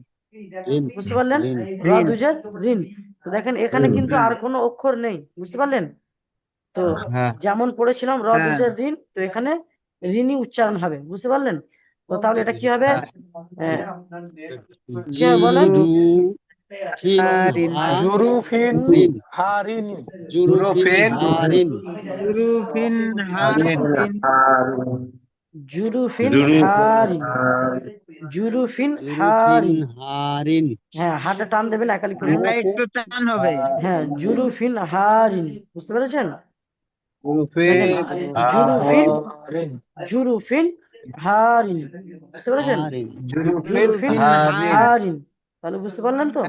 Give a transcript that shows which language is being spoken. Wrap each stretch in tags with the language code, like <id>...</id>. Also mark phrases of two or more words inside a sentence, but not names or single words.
<bn>ঋণ বুঝতে পারলেন? ঋণ র রিন, দুজের রিন। তো দেখেন এখানে কিন্তু হ্যাঁ, আর কোনো অক্ষর নেই, বুঝতে পারলেন তো? হ্যাঁ যেমন পড়েছিলাম র হ্যাঁ, দুজের রিন, তো এখানে ঋণই উচ্চারণ হবে, বুঝতে পারলেন তো? তাহলে এটা কি হবে? হ্যাঁ কি হবে বলেন? জিরু ফিন হারিন, হা জুরুফিন ঋণ হারিন। জুরু ফিন জুরুফিন হা ঋণ জুরুফিন, হারিন হারিন, জুরুফিন জুরু হারিন, জুরুফিন জুরুফিন হারিন। হারিন। হ্যাঁ, হাতে টান দেবেন একালি করবেন হালকা না। একটু টান হবে। হ্যাঁ, জুরুফিন হারিন, বুঝতে পেরেছেন? দেখেন, রুফিন জুরুফিন, হারিন জুরুফিন হারিন, বুঝতে পেরেছেন? হারিন। জুরুফিন জুরুফিন হারিন হারিন, তাহলে বুঝতে পারলেন তো?</bn>